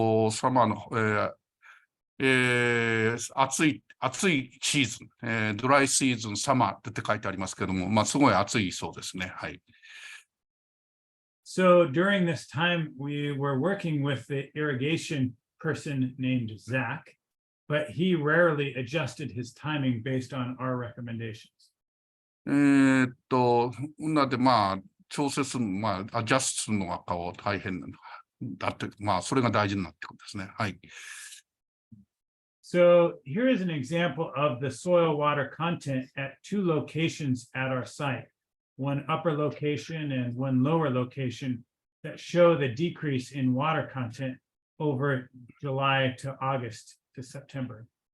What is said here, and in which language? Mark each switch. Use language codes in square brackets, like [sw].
[ja] サマーの、暑いシーズン、ドライシーズン、サマーって書いてありますけども、まあすごい暑いそうですね。はい。 [en] So during this time, we were working with the irrigation person named Zach, but he rarely adjusted his timing based on our recommendations. [ja] なのでまあ、調整する、まあ、アジャストするのが大変だって、まあ、それが大事になってくるんですね。はい。 [en] So here is an example of the soil water content at 2 locations at our site, one upper location and one lower location that show the decrease in water content over July to August to September.